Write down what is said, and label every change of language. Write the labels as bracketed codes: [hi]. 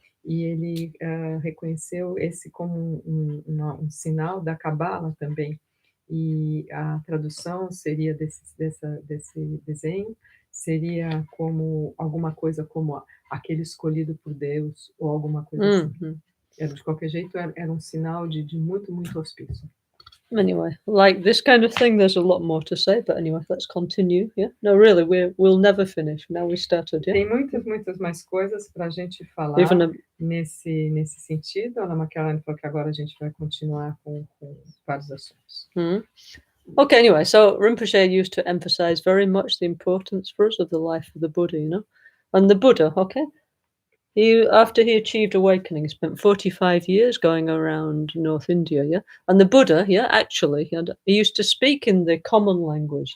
[pt] E ele reconheceu esse como um sinal da Cabala também. E a tradução seria desse desenho, seria como alguma coisa como aquele escolhido por Deus, ou alguma coisa assim. De qualquer jeito, era um sinal de muito, muito auspício. [en] Anyway, like this kind of thing, there's a lot more to say, but anyway, let's continue, yeah? No, really, we'll never finish. Now we started, yeah? [pt] Tem muitas mais coisas para a gente falar nesse sentido. A Lama Caroline falou que agora a gente vai continuar com vários assuntos. [en] Okay, anyway, so Rinpoche used to emphasize very much the importance for us of the life of the Buddha, you know? And the Buddha, okay? After he achieved awakening, he spent 45 years going around North India, yeah? And the Buddha, yeah, actually, he used to speak in the common language.